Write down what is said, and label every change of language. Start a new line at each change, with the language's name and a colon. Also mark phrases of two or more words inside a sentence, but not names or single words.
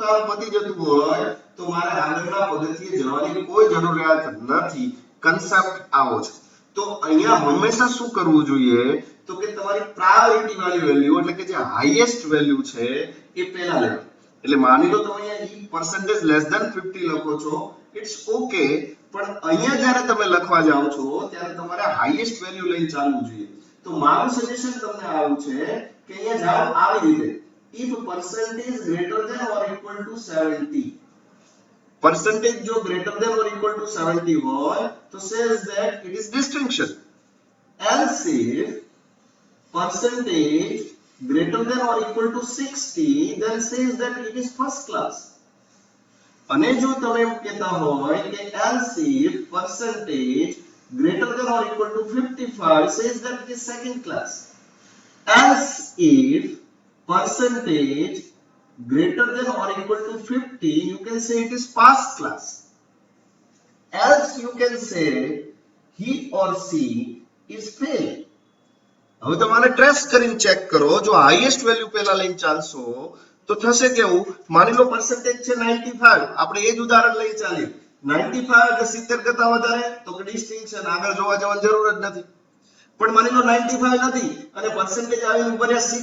Gujarati: કામ પતી જતું હોય તો મારે આગળના પગથિયે જવાની કોઈ જરૂરિયાત નથી કન્સેપ્ટ આવો છે તો અહીંયા હંમેશા શું કરવું જોઈએ તો કે તમારી પ્રાયોરિટી વાળી વેલ્યુ એટલે કે જે
English: highest value
Gujarati: છે એ પહેલા લેવી એટલે માની લો તમે અહીંયા
English: percentage less than 50
Gujarati: લખો છો
English: it's okay
Gujarati: પણ અહીંયા જ્યારે તમે લખવા જાઓ છો ત્યારે તમારે
English: highest value
Gujarati: લઈને ચાલવું જોઈએ તો મારું સજેશન તમને આવું છે કે અહીંયા જાઓ આવી રીતે
English: if percentage greater than or equal to 70 percentage जो greater than or equal to 70
Gujarati: હોય
English: तो says that it is distinction else if percentage greater than or equal to 60 then says that it is first class
Gujarati: અને જો તમે એમ કહેતા હોય કે
English: else if percentage greater than or equal to 55 says that it is second class else if percentage greater than or equal to 50 you can say it is past class else you can say he or she is fail
Gujarati: હવે તમારે ટ્રેસ કરીને ચેક કરો જો
English: highest value
Gujarati: પહેલા લઈને ચાલશો તો થશે કેવું માની લો percentage છે 95 આપણે એ જ ઉદાહરણ લઈ ચાલીએ 95 કે 70 કરતા વધારે તો કે ડિસ્ટિંક્શન આગળ જોવા જવાની જરૂર જ નથી પણ માની લો 95 નથી અને percentage આવીને ભર્યા